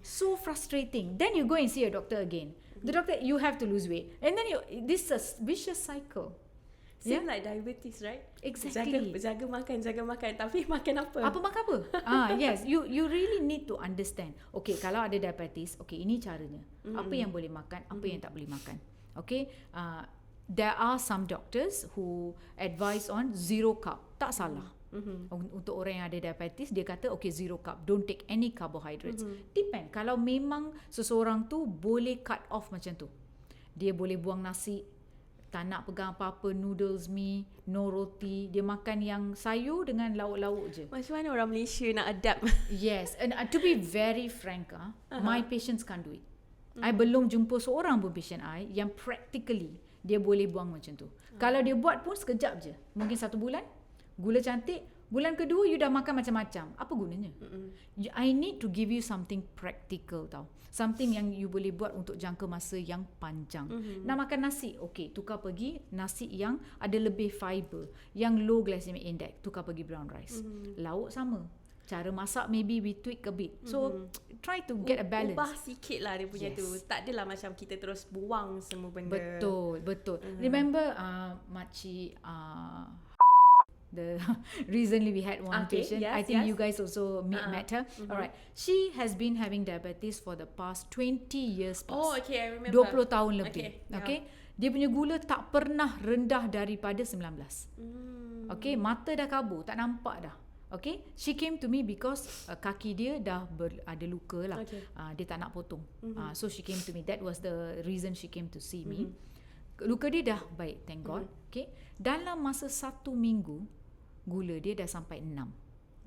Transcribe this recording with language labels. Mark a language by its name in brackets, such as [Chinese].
[English] So frustrating. Then you go and see a doctor again. The doctor, you have to lose weight. And then this is a vicious cycle. Same like diabetes, right? Exactly. [Malay] Jaga makan. Tapi makan apa? Apa makan apa? [English] Yes, you really need to understand. [Malay] Okay, kalau ada diabetes, okay, ini caranya. Apa yang boleh makan, apa yang tak boleh makan. [English] Okay, there are some doctors who advise on zero carb. [Malay] Tak salah. Untuk orang yang ada diabetes, dia kata okay, [English] zero carb, don't take any carbohydrates. [Malay] Depend. Kalau memang seseorang tu boleh cut off macam tu, dia boleh buang nasi, tak nak pegang apa-apa, noodles, mi, no roti. Dia makan yang sayur dengan lauk-lauk je. Macam mana orang Malaysia nak adapt? [English] Yes, and to be very frank, my patients can't do it. [Malay] I belum jumpa seorang pun patient I yang practically dia boleh buang macam tu. Kalau dia buat pun sekejap je. Mungkin 1 bulan, gula cantik. Bulan kedua you dah makan macam-macam. Apa gunanya? [English] I need to give you something practical tau. [Malay] Something yang you boleh buat untuk jangka masa yang panjang. Nak makan nasi, okay, tukar pergi nasi yang ada lebih fiber, yang low glycemic index, tukar pergi brown rice. Lauk sama. Cara masak [English] maybe we tweak a bit. So try to get a balance. [Malay] Ubah sikit lah dia punya tu. Tak adalah macam kita terus buang semua benda. Betul. [English] Remember makcik the recently we had one Okay, patient. yes, I think yes. you guys also met her. Alright, she has been having diabetes for the past 20 years plus. Oh, okay, I remember. [Malay] 20 tahun lebih. Okay, Okay. Dia punya gula tak pernah rendah daripada 19. Okay, mata dah kabur, tak nampak dah. Okay, [English] she came to me because [Malay] kaki dia dah ada luka lah. Okay. Dia tak nak potong. [English] So she came to me. That was the reason she came to see me. [Malay] Luka dia dah baik, [English] thank God. [Malay] Okay, dalam masa 1 minggu, gula dia dah sampai 6.